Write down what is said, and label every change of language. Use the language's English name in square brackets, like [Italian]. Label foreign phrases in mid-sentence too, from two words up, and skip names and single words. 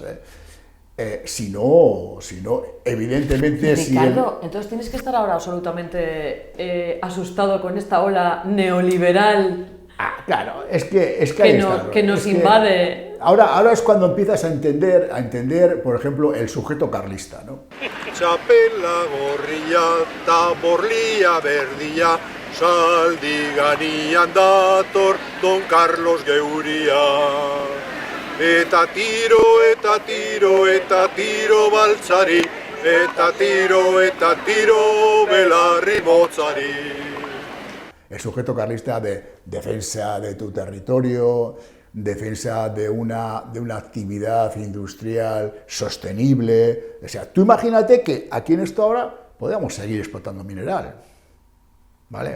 [Spanish] Si no, evidentemente... Ricardo, entonces tienes que estar ahora absolutamente asustado con esta ola neoliberal. Claro, es que ahí está, que nos invade. Ahora es cuando empiezas a entender, por ejemplo, el sujeto carlista, ¿no? [Basque] Txapela gorria ta borlia berdia, saldiganian dator Don Carlos geuria. Eta tiro, eta tiro, eta tiro baltzari, eta tiro belarri motzari. [Spanish] El sujeto carlista de defensa de tu territorio, defensa de una actividad industrial sostenible. O sea, tú imagínate que aquí en esto ahora podríamos seguir explotando mineral, ¿vale?